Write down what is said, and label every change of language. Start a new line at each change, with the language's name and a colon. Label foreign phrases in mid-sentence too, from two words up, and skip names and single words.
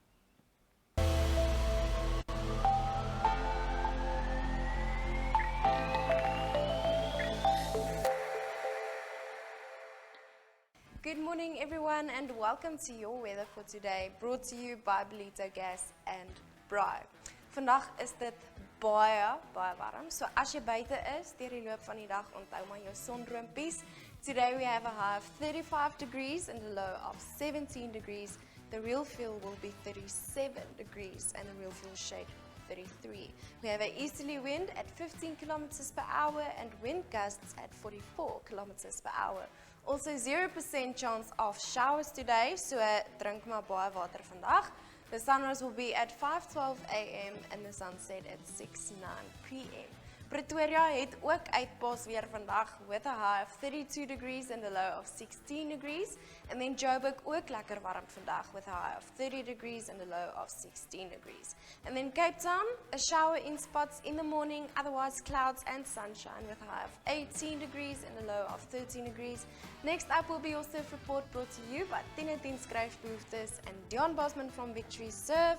English: Good morning everyone, and welcome to your weather for today, brought to you by Belito Gas and Braai.
Afrikaans: Vandag is dit baie warm, so as jy buite is, deur die loop van die dag, onthou maar jou sonroompies.
English: Today we have a high of 35 degrees and a low of 17 degrees. The real feel will be 37 degrees and the real feel shade 33. We have an easterly wind at 15 kilometers per hour and wind gusts at 44 kilometers per hour. Also 0% chance of showers today, so drink
Afrikaans: maar baie water vandag.
English: The sunrise will be at 5:12 a.m. and the sunset at 6:09 p.m. Pretoria
Afrikaans: het ook uitpas weer vandag
English: with a high of 32 degrees and a low of 16 degrees. And then Joburg
Afrikaans: ook lekker warm vandag
English: with a high of 30 degrees and a low of 16 degrees. And then Cape Town, a shower in spots in the morning, otherwise clouds and sunshine with a high of 18 degrees and a low of 13 degrees. Next up will be your surf report brought to you by 10 skryfbehoeftes and Deon Bosman from Victory Surf.